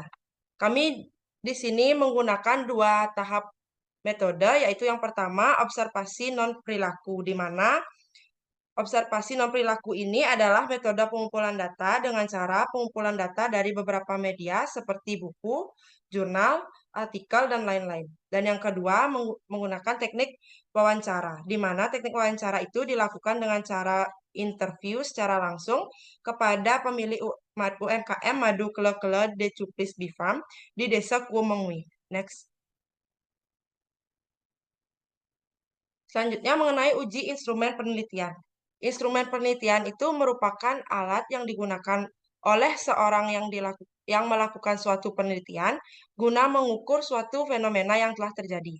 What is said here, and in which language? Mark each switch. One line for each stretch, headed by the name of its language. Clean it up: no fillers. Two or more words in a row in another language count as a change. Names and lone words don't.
Indonesian: Kami di sini menggunakan 2 tahap metode, yaitu yang pertama observasi non-perilaku, di mana observasi non-perilaku ini adalah metode pengumpulan data dengan cara pengumpulan data dari beberapa media seperti buku, jurnal, artikel, dan lain-lain. Dan yang kedua, menggunakan teknik wawancara, di mana teknik wawancara itu dilakukan dengan cara interview secara langsung kepada pemilik UMKM Madu Kele-Kele de Cuplis Bee Farm di Desa Kuum Mengui. Next. Selanjutnya mengenai uji instrumen penelitian. Instrumen penelitian itu merupakan alat yang digunakan oleh seorang yang melakukan suatu penelitian guna mengukur suatu fenomena yang telah terjadi.